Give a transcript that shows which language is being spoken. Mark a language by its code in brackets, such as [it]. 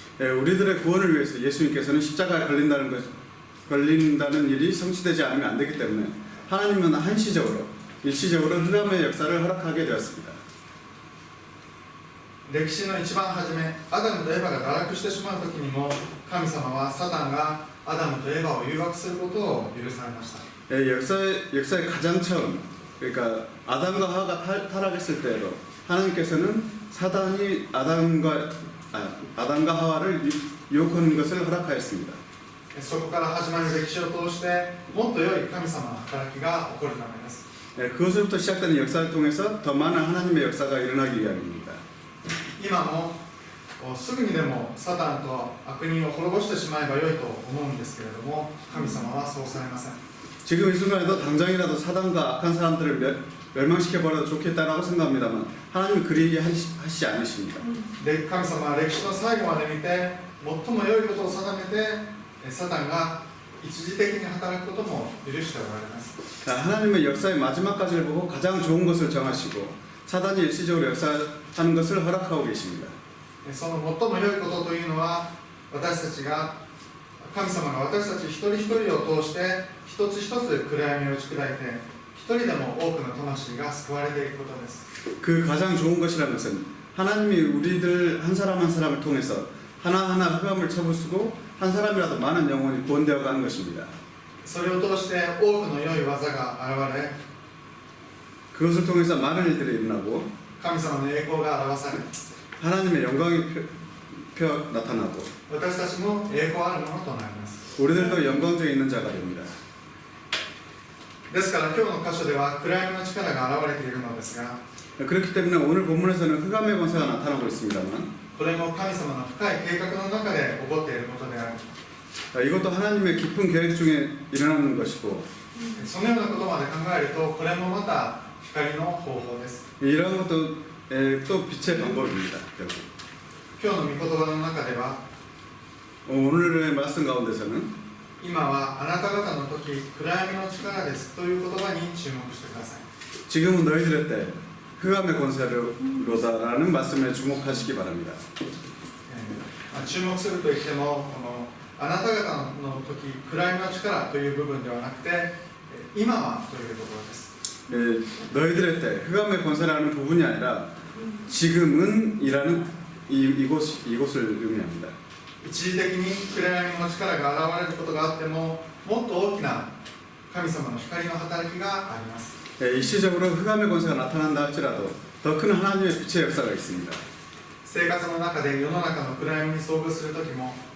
[ko] 우리들의 구원을 위해서 예수님께서는 십자가에 걸린다는 일이 성취되지 않으면 안 되기 때문에 하나님은 일시적으로 흑암의 역사를 허락하게 되었습니다. [ja] 歴史の一番初め、アダムとエバが堕落してしまう時にも、神様はサタンがアダムとエバを誘惑することを許されました。 [ko] 역사의 가장 처음, 그러니까 아담과 하와가 타락했을 때에도 하나님께서는 사단이 아담과 하와를 유혹하는 것을 허락하였습니다. [ja] そこから始まる歴史を通して、もっと良い神様の働きが起こるためです。 [ko] 그것으로부터 시작되는 역사를 통해서 더 많은 하나님의 역사가 일어나기 위함입니다. [ja] 今もすぐにでもサタンと悪人を滅ぼしてしまえばよいと思うんですけれども、神様はそうされません。 [ko] 지금 이 순간에도 당장이라도 사단과 악한 사람들을 멸망시켜버려도 좋겠다라고 생각합니다만 하나님은 그리 하시지 않으십니다. [ja] で、神様は歴史の最後まで見て、最も良いことを定めて、サタンが一時的に働くことも許しておられます。 [ko] 하나님은 역사의 마지막까지를 보고 가장 좋은 것을 정하시고 사단이 일시적으로 역사하는 것을 허락하고 계십니다. [ja] その最も良いことというのは、私たちが神様が私たち一人一人を通して一つ一つ暗闇を打ち砕いて、一人でも多くの魂が救われていくことです。 [ko] 그 가장 좋은 것이라는 것은 하나님이 우리들 한 사람 한 사람을 통해서 하나하나 흑암을 쳐부수고 한 사람이라도 많은 영혼이 구원되어 가는 것입니다. [ja] それを通して多くの良い技が現れ、 [ko] 그것을 통해서 많은 일들이 일어나고 [ja] 神様の栄光が表され、 [ko] 하나님의 영광이 나타나고 [ja] 私たちも栄光あるものとなります。 [ko] 우리들도 영광중에 있는 자가 됩니다. [ja] ですから今日の箇所では暗闇の力が現れているのですが、 [ko] 그렇기 때문에 오늘 본문에서는 흑암의 권세가 나타나고 있습니다만 [ja] これも神様の深い計画の中で起こっていることである。 [ko] 이것도 하나님의 깊은 계획 중에 일어나는 것이고 [ja] そのようなことまで考えると、これもまた光の方法です。 [ko] 이런 것도 또 빛의 방법입니다. 결국 [ja] 今日の御言葉の中では、 [ko] 오늘의 말씀 가운데서는 [ja] 今はあなた方の時、暗闇の力ですという言葉に注目してください。 [ko] 지금은 너희들의 때 흑암의 권세로다라는 말씀에 주목하시기 바랍니다. [ja] 注目するといっても、このあなた方の時、暗闇の力という部分ではなくて、今はというところです。 [ko] 너희들의 때 흑암의 권세라는 부분이 아니라 지금은이라는 이곳을 의미합니다. [ja] 一時的に暗闇の力が現れることがあっても、もっと大きな神様の光の働きがあります。 [ko] 일시적으로 흑암의 권세가 나타난다 할지라도 더 큰 하나님의 빛의 역사가 있습니다. [ja] 生活の中で世の中の暗闇に遭遇する時も、